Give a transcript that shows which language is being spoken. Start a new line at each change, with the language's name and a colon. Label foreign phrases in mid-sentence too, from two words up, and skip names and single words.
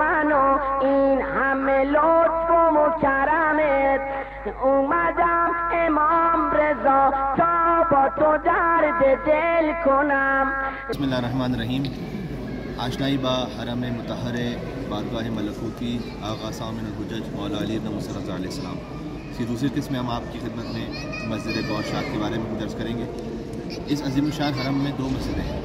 Persian: و این همه لطف و مکرمت اومدم امام رضا تا با تو درد دل کنم.
Arabic: بسم اللہ الرحمن الرحیم.
Persian: آشنائی با حرم مطہر بارگاہ ملکوتی آغا سامن الحجج مولا علی بن موسیٰ رضا علیہ السلام.
Urdu: اس کی دوسری قسم میں ہم آپ کی خدمت میں مسجد گور شاد کے بارے میں درس کریں گے. اس عظیم الشان حرم میں دو مسجدیں ہیں.